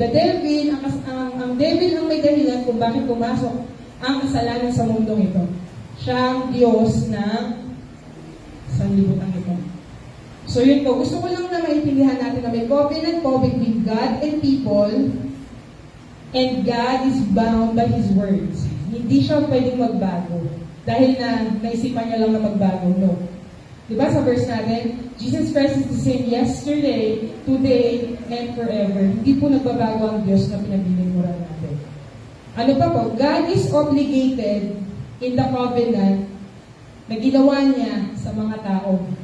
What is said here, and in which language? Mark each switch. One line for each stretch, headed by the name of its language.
English: The devil,
Filipino: ang devil ang may dahilan kung bakit pumasok ang kasalanan sa mundong ito. Siya ang Diyos ng sanlibutan ito. So yun po, gusto ko lang na maintindihan natin na may covenant po
English: between God and people, and God is bound by His words.
Filipino: Hindi siya pwedeng magbago. Dahil na naisipan niya lang na magbago. No. Diba sa verse natin,
English: Jesus Christ is the same yesterday, today, and forever.
Filipino: Hindi po nagbabago ang Diyos na pinaglilingkuran natin. Ano pa po?
English: God is obligated in the covenant
Filipino: na ginawa niya sa mga tao.